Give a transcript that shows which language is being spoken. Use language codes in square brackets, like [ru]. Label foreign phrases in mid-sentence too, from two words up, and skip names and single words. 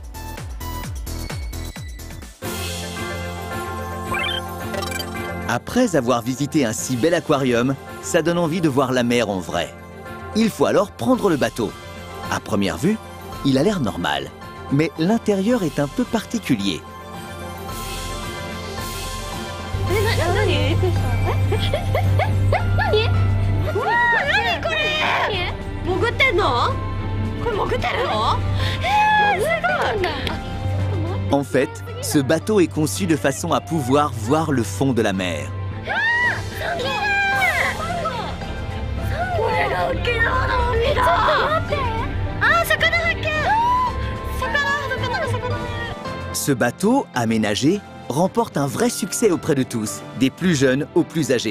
[fr] Après avoir visité un si bel aquarium, ça donne envie de voir la mer en vrai. Il faut alors prendre le bateau. À première vue, il a l'air normal, mais l'intérieur est un peu particulier. [ja] 潜ってんの？これ潜ってるの？すごい。 [fr] En fait, ce bateau est conçu de façon à pouvoir voir le fond de la mer. Ce bateau, aménagé, remporte un vrai succès auprès de tous, des plus jeunes aux plus âgés.